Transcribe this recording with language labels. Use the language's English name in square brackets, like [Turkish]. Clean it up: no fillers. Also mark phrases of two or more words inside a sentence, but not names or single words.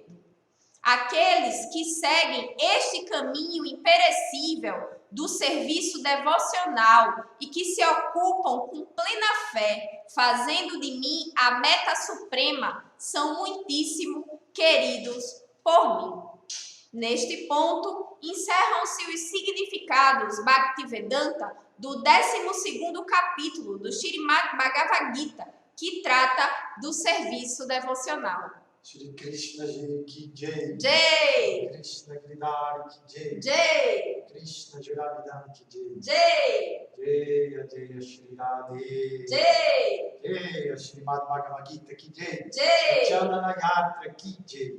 [Portuguese] Aqueles que seguem este caminho imperecível do serviço devocional e que se ocupam com plena fé, fazendo de mim a meta suprema, são muitíssimo queridos por mim. Neste ponto, encerram-se os significados Bhaktivedanta do 12º capítulo do Śrīmad Bhagavad Gita, que trata do serviço devocional. [Hindi] श्री कृष्ण जी की जय. Jai! कृष्ण गिरिधारी की जय. Jai! कृष्ण जुरविधान की जय. Jai! जय जय श्री राधे. Jai! जय श्रीमद् भगवद् गीता की जय. Jai! चन्दन यात्रा की जय.